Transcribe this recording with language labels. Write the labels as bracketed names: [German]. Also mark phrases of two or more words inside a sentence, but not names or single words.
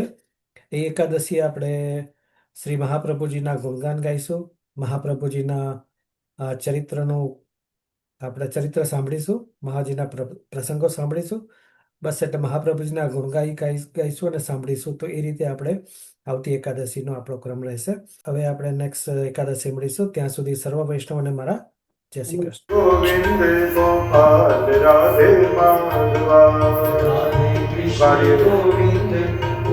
[Gujarati] એ એકાદશી આપણે શ્રી મહાપ્રભુજીના ગુણગાન ગાઈશું, મહાપ્રભુજીના ચરિત્રનું આપણે ચરિત્ર સાંભળીશું, મહાજીના પ્રસંગો સાંભળીશું. બસ એટલે મહાપ્રભુજીના ગુણગાઈ ગાઈશું અને સાંભળીશું. તો એ રીતે આપણે આવતી એકાદશીનો આપણો ક્રમ રહેશે. હવે આપણે નેક્સ્ટ એકાદશી મળીશું. ત્યાં સુધી સર્વ વૈષ્ણવને મારા જય શ્રી કૃષ્ણ. गोविंद गोपाल राधे माधवा, રાધે કૃષ્ણ हरे ગોવિંદ